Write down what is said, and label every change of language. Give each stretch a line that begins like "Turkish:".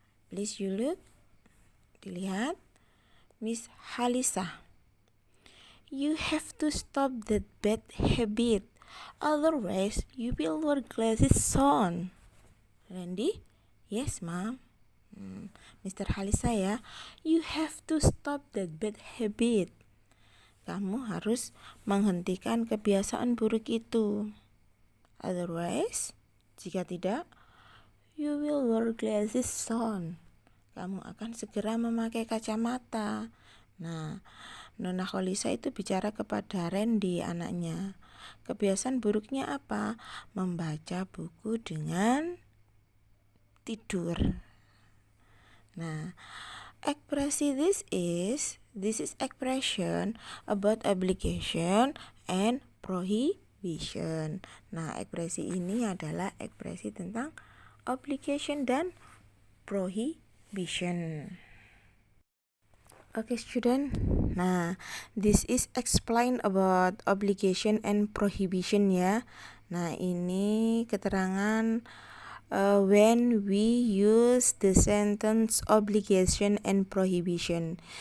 English: Please you look,
Indonesian: dilihat.
English: Miss Halisa, you have to stop that bad habit, otherwise you will wear glasses soon. Randy, yes ma'am. Mr. Halisa ya. You have to stop that bad habit.
Indonesian: Kamu harus menghentikan kebiasaan buruk itu.
English: Otherwise,
Indonesian: jika tidak,
English: you will wear glasses soon.
Indonesian: Kamu akan segera memakai kacamata. Nah, Nona Kholisa itu bicara kepada Randy, anaknya. Kebiasaan buruknya apa? Membaca buku dengan tidur.
English: Nah, ekspresi this is expression about obligation and prohibition.
Indonesian: Nah, ekspresi ini adalah ekspresi tentang obligation dan prohibition.
English: Okay, student. Nah, this is explain about obligation and prohibition ya. Nah,
Indonesian: ini keterangan
English: when we use the sentence obligation and prohibition.